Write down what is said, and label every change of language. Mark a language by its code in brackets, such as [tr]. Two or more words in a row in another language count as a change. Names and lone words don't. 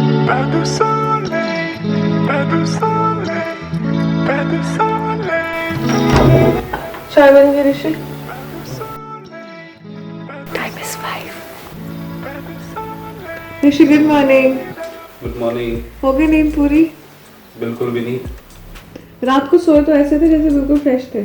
[hi] Pé do soleil, pé do soleil, pé do soleil. चाय बन गई ऋषि। [en] time is [hi] 5। [en] ऋषि good morning. good morning. [hi] हो गई नींद पूरी? बिल्कुल भी नहीं। रात को सोए तो ऐसे थे जैसे बिल्कुल फ्रेश थे।